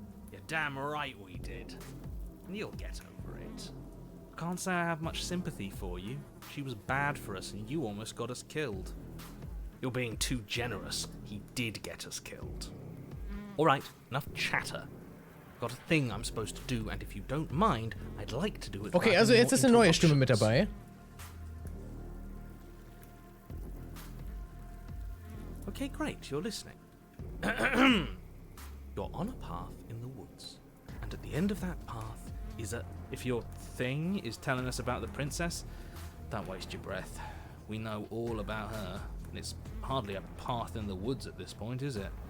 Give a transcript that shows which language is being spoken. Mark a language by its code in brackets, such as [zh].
[en] You're damn right we did. And you'll get over it. Can't say I have much sympathy for you. She was bad for us and you almost got us killed. You're being too generous. He did get us killed. Alright, enough chatter. Got a thing I'm supposed to do, and if you don't mind, I'd like to do it. [de] Okay, also jetzt ist eine neue Stimme mit dabei. [en] Okay, great, you're listening. You're on a path in the woods, and at the end of that path is a... If your thing is telling us about the princess, don't waste your breath. We know all about her, and it's hardly a path in the woods at this point, is it?